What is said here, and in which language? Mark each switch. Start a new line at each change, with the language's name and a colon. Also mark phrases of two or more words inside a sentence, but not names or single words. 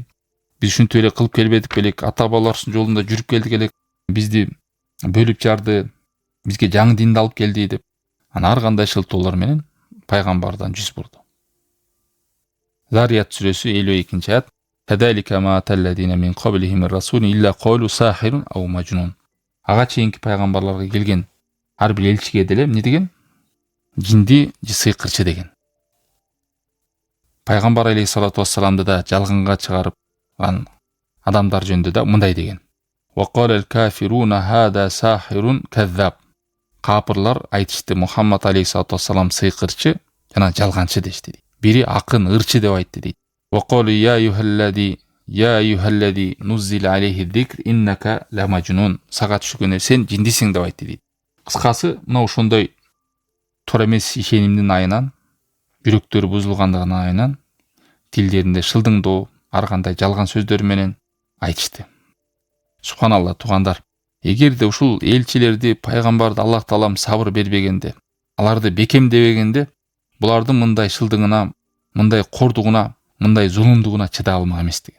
Kyrgyz: Биз ушинтип эле кылып келбедик белек, ата бабаларыбыздын жолунда жүрүп келдик элек, бизди бөлүп жарды, бизге жаңы динди алып келди деп. Анан ар кандай шылтоолор менен пайгамбардан жүз бурду. Зарият сүрөсү 52 аят.
Arabic: كذلك ما الذين من قبلهم الرسول إلا قالوا ساحر أو مجنون.
Kyrgyz: Ага чейинки пайгамбарларга келген ар бир элчиге деле эмне деген? Жинди же сыйкырчы деген. Пайгамбар
Arabic: عليه الصلاة والسلام
Kyrgyz: да жалганга чыгарып адамдар жөнүндө да мындай деген.
Arabic: وقال الكافرون هذا ساحر كذاب.
Kyrgyz: Капырлар айтышты, Мухаммад
Arabic: عليه الصلاة والسلام
Kyrgyz: сыйкырчы жана жалганчы дешти. Бири акын, ырчы деп айтты дейт.
Arabic: وقالوا يا أيها الذي نزل عليه الذكر إنك لمجنون.
Kyrgyz: Сага түшкөнө сен жиндисиң деп айтты дейт. Кыскасы, мына ошондой туура эмес ишенимдин айынан, жүрөктөрү бузулгандыгынын айынан тилдеринде шылдыңдоо, ар кандай жалган сөздөр менен айтышты. Субханалла, туугандар. Эгерде ушул элчилерди, пайгамбарды Аллах Таалам сабыр бербегенде, аларды бекемдебегенде, булардын мындай шылдыңына, мындай кордугуна, мындай зулумдугуна чыдай алмак эмес деген.